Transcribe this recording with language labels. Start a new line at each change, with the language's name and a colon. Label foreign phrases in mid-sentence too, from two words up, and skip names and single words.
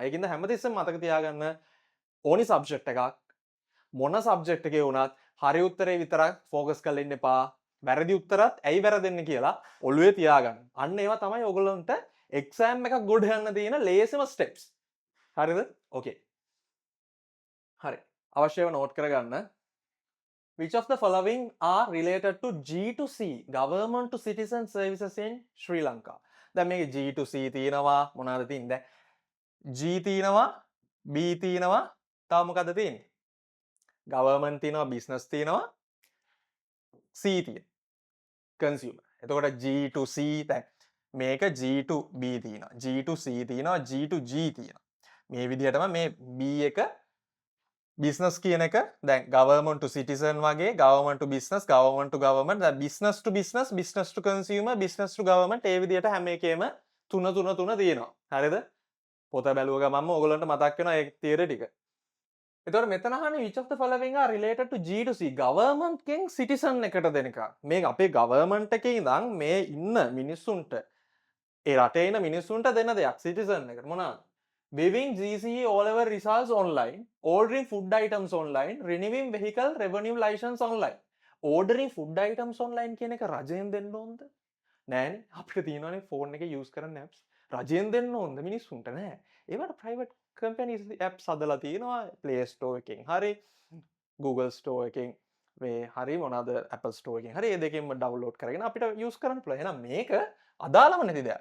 Sinhala: ඒකින්ද හැමතිස්සෙම මතක තියාගන්න ඕනි සබ්ජෙක්ට් එකක් මොන සබ්ජෙක්ට් එකේ වුණත් හරි උත්තරේ විතරක් ફોකස් කරලා ඉන්න එපා. වැරදි උත්තරත් ඇයි වැරදෙන්නේ කියලා ඔළුවේ තියාගන්න. අන්න ඒවා තමයි ඔයගොල්ලන්ට එක්සෑම් එකක් ගොඩ යන්න තියෙන ලේසිම ස්ටෙප්ස්. හරිද? ඕකේ. හරි. අවශ්‍යව නෝට් කරගන්න.
English: Which of the following are related to G2C, government to citizen services in Sri Lanka?
Sinhala: දැන් මේකේ G2C තියෙනවා මොනවාද තියෙන්නේ? G තියෙනවා B තියෙනවා තව මොකද්ද තියෙන්නේ government තියෙනවා business තියෙනවා C තියෙනවා consumer එතකොට
English: G to C
Sinhala: දැන් මේක
English: G to B
Sinhala: තියෙනවා
English: G to C
Sinhala: තියෙනවා
English: G to G
Sinhala: තියෙනවා මේ විදිහටම මේ B එක business කියන එක දැන්
English: government to citizen
Sinhala: වගේ
English: government to business government to government
Sinhala: දැන්
English: business to business business to consumer business to government
Sinhala: ඒ විදිහට හැම එකේම තුන තියෙනවා හරිද පොත බැලුව ගමන්ම ඔයගලන්ට මතක් වෙනවා ඒ තියරි ටික එතකොට මෙතන අහන්නේ
English: which of the following are related to G to C
Sinhala: government කෙන් citizen එකට දෙන එක මේ අපේ government එකේ ඉඳන් මේ ඉන්න මිනිස්සුන්ට ඒ රටේ ඉන්න මිනිස්සුන්ට දෙන දෙයක් citizen එකට මොනවාද
English: viewing GCE O-level results online, ordering food items online, renewing vehicle revenue license online. Ordering food items online
Sinhala: කියන එක රජයෙන් දෙන්න ඕනද? නෑනේ. අපිට තියෙනවානේ ෆෝන් එකේ use කරන apps. රජයෙන් දෙන්න ඕනද මිනිස්සුන්ට නෑ. ඒවට
English: private companies apps
Sinhala: හදලා තියෙනවා Play Store එකෙන්. හරි Google Store එකෙන් මේ හරි මොනවාද Apple Store එකෙන්. හරි මේ දෙකෙන්ම download කරගෙන අපිට use කරන්න පුළුවන්. එහෙනම් මේක අදාළම නැති දෙයක්.